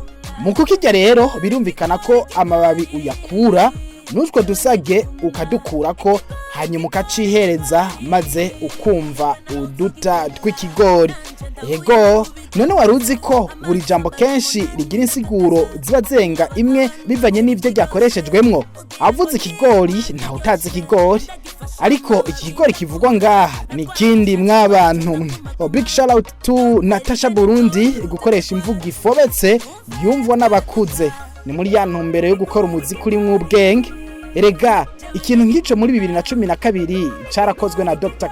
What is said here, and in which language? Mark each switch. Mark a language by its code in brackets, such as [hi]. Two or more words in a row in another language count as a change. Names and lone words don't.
[rn] Mu kukirya rero birumvikana ko amababi uyakura, nutwo dusage ukadukura ko, hanyuma ukacihereza maze ukumva uduta tw'ikigori. Ego none waruzi ko buri jambo kenshi rigira insiguro ziba zenga imwe bivanye n'ivyo ryakoreshejwemwo. Avuze Ikigori nta utazi Ikigori, ariko Ikigori kivugwa ngaha ni kindi mw'abantu. [en] Big shout out to [rn] Natacha Burundi gukoresha imvugo ifobetse yumvwa n'abakuze. ni muri ya ntumbero yo gukora umuziki urimwo ubwenge. Erega ikintu nk'ico muri 2012 carakozwe na Dr.